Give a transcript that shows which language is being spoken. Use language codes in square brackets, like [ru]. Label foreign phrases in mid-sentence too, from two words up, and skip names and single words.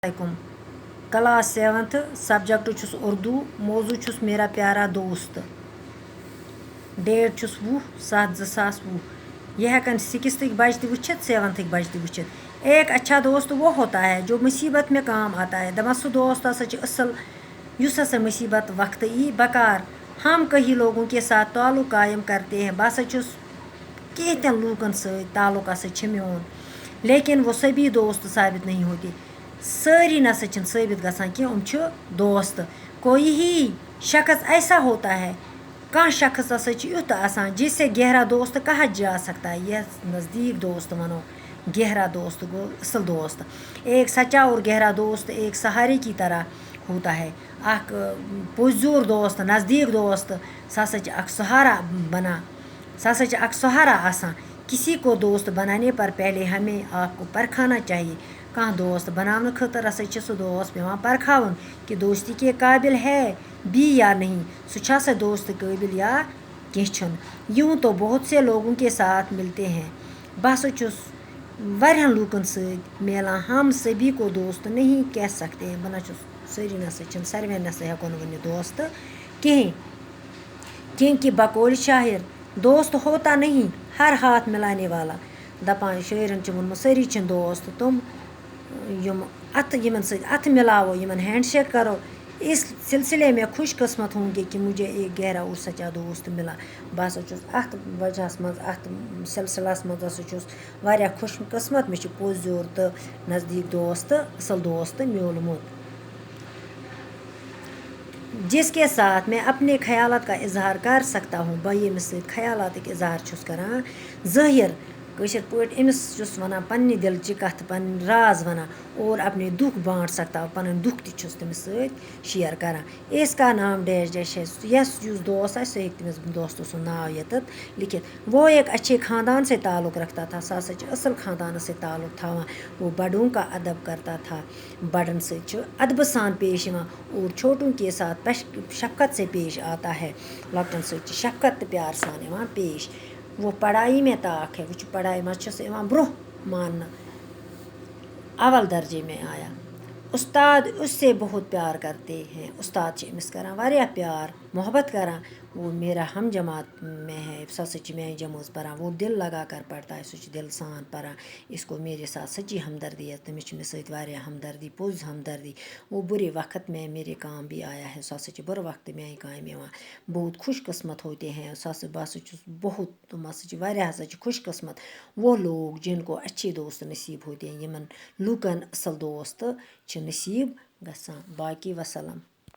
[ks] علیکم کلاس 7th سبجیکٹ چھُس اردو موضوع چھُس [ur] میرا پیارا دوست [ks] ڈیٹ چھُس 20/7/2020 یہ ہیکن 6th بچہ تہِ وٕچھِتھ 7th بچہ تہِ وٕچھِتھ [ur] ایک اچھا دوست وہ ہوتا ہے جو مصیبت میں کام آتا ہے [ks] دپان سُہ دوست ہسا چھُ اصل یُس ہسا مصیبت وقت ای بکار [ur] ہم کہیں لوگوں کے ساتھ تعلق قائم کرتے ہیں [ks] بہٕ ہسا چھُس کینٛہہ لوٗکن سۭتۍ تعلق ہسا چھِ میون [ur] لیکن وہ سبھی دوست ثابت نہیں ہوتے [ks] سٲری نسا چھِنہٕ ثٲبت گژھان کینٛہہ یِم چھِ دوست [ur] کوئی ہی شخص ایسا ہوتا ہے [ks] کانٛہہ شخص ہسا چھُ یُتھ آسان [ur] جس سے گہرا دوست کہا جا سکتا ہے [ks] یس نزدیک دوست ونو گہرا دوست گو اصل دوست [ur] ایک سچا اور گہرا دوست ایک سہارے کی طرح ہوتا [ks] ہے اکھ پُرزور دوست نزدیک دوست سُہ ہسا چھُ اکھ سہارا بنان سُہ ہسا چھُ اکھ سہارا آسان [ur] کسی کو دوست بنانے پر پہلے ہمیں آپ کو پرکھانا چاہیے [ks] کانٛہہ دوست بناونہٕ خٲطرٕ ہسا چھُ سُہ دوست پیٚوان پرکھاوُن [ur] کہ دوستی کے قابل ہے بھی یا نہیں [ks] سُہ چھا سا دوست قٲبل یا کینٛہہ چھُنہٕ [ur] یوں تو بہت سے لوگوں کے ساتھ ملتے ہیں [ks] بہٕ ہسا چھُس واریاہن لوٗکن سۭتۍ میلان [ur] ہم سبھی کو دوست نہیں کہہ سکتے ہیں [ks] بہٕ نہ چھُس سٲری نسا چھِنہٕ ساروِین نسا ہٮ۪کو نہٕ ؤنِتھ دوست کِہیٖنۍ [ur] کیونکہ بقول شاعر دوست ہوتا نہیں ہر ہاتھ ملانے والا [ks] دپان شٲعرن چھُ ووٚنمُت سٲری چھِنہٕ دوست تِم یِم اَتھٕ یِمن سۭتۍ اَتھٕ مِلاوو یِمن [en] hand shake [ks] کرو [ur] اس سلسلے میں خوش قسمت ہوں گے کہ مجھے ایک گہرا اور سچا دوست ملا [ks] بہٕ ہسا چھُس اَتھ وجہس منٛز اَتھ سلسلس منٛز ہسا چھُس واریاہ خوش قسمت مےٚ چھُ پوٚزیور تہٕ نزدیٖک دوست تہٕ اصل دوست میوٗلمُت [ur] جس کے ساتھ میں اپنے خیالات کا اظہار کر سکتا ہوں [ks] بہٕ ییٚمِس سۭتۍ خیالاتٕکۍ اظہار چھُس کران ظٲہر کٲشِر پٲٹھۍ أمِس چھُس وَنان پننہِ دِلچہِ کَتھٕ پنٕنۍ راز وَنان [ur] اور اپنے دُکھ بانٹ سکتا ہوں [ks] پَنٕنۍ دُکھ تہِ چھُس تٔمِس سۭتۍ شِیر کران [ur] اس کا نام ڈیش ڈیش ہے [ks] یُس دوست آسہِ سُہ ہیٚکہِ تٔمِس دوستہٕ سُنٛد ناو ییٚتٮ۪تھ لیکھِتھ [ur] وہ ایک اچھے خاندان سے تعلق رکھتا تھا [ks] سُہ ہسا چھُ اصل خاندانس سۭتۍ تعلق تھاوان [ur] وہ بڑوں کا ادب کرتا تھا [ks] بڑن سۭتۍ چھُ ادبہٕ سان پیش یِوان [ur] اور چھوٹوں کے ساتھ شفقت سے پیش آتا ہے [ks] لۄکٹٮ۪ن سۭتۍ چھِ شفقت تہٕ پیار سان یِوان پیش [ur] وہ پڑھائی میں طاق ہے [ks] وہ چھُ پڑھائی منٛز چھُ سُہ یِوان برونٛہہ ماننہٕ [ur] اول درجے میں آیا استاد اس سے بہت پیار کرتے ہیں [ks] استاد چھِ أمِس کران واریاہ پیار محبت کران [ur] وہ میرا ہم جماعت میں ہے [ks] سُہ ہسا چھِ میانہِ جمٲژ پران [ur] وہ دل لگا کر پڑھتا ہے [ks] سُہ چھُ دل سان پران [ur] اس کو میرے ساتھ سچی ہمدردی ہے [ks] تٔمِس چھِ مےٚ سۭتۍ واریاہ ہمدردی پوٚز ہمدردی [ur] وہ برے وقت میں میرے کام بھی آیا ہے [ks] سُہ ہسا چھِ بُرٕ وقتہٕ میانہِ کامہِ یِوان [ur] بہت خوش قسمت ہوتے ہیں [ks] سُہ ہسا بہٕ ہسا چھُس بہت تِم ہسا چھِ واریاہ ہسا چھِ خوش قسمت [ur] وہ لوگ جن کو اچھے دوست نصیٖب ہوتے ہیں [ks] یِمن لوٗکن اصل دوست چھِ نصیٖب گژھان باقی وسلام